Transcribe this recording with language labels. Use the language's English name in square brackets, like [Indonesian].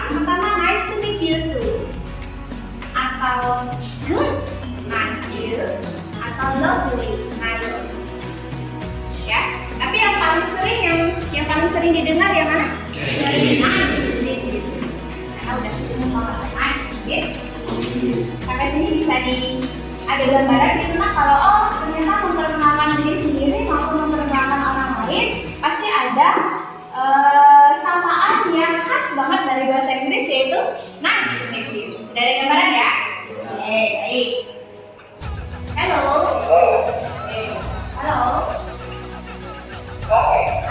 [English] Yang pertama, nice to meet you too, atau good, nice you, atau lovely, nice to meet you. [Indonesian] Ya, tapi yang paling sering didengar yang mana? [English] Nice to meet you. [Indonesian] Karena udah ketemu sama nice to meet you. Sampai sini bisa ada gambaran gitu. Nah, kalau ternyata memperkenalkan diri sendiri maupun memperkenalkan orang lain, pasti ada samaan yang khas banget dari bahasa Inggris, yaitu nice to meet you. Udah ada gambaran ya? Oke, baik. Halo. Oke. Halo. Hi.